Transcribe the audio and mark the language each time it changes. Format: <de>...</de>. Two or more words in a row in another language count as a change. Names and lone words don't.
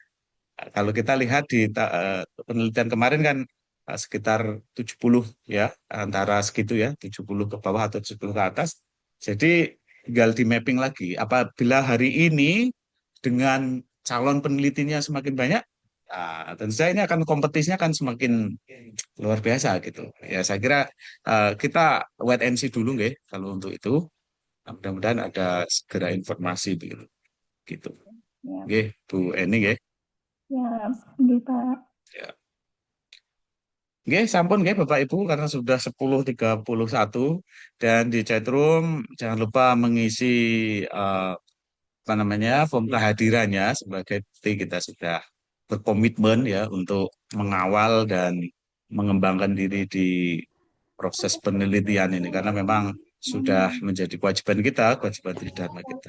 <id>Nah, kalau kita lihat di penelitian kemarin kan sekitar 70 ya antara segitu ya 70 ke bawah atau 70 ke atas. Jadi tinggal di mapping lagi. Apabila hari ini dengan calon penelitinya semakin banyak, tentu saja ini akan kompetisinya akan semakin luar biasa gitu. Ya saya kira kita</id> <en>wait and see</en> <id>dulu nggih kalau untuk itu. Nah, mudah-mudahan ada segera informasi begitu. Gitu. Ya,</id> <jv>Nggih, Bu Eni nggih.</jv> <id>ya, gitu, Pak. Ya.</id> <jv>Nggih, sampun nggih</jv> <id>Bapak Ibu karena sudah 10.31 dan di chatroom jangan lupa mengisi eh, apa namanya form kehadirannya sebagai bukti kita sudah berkomitmen ya untuk mengawal dan mengembangkan diri di proses penelitian ini karena memang sudah menjadi kewajiban kita, kewajiban tridharma kita.</id>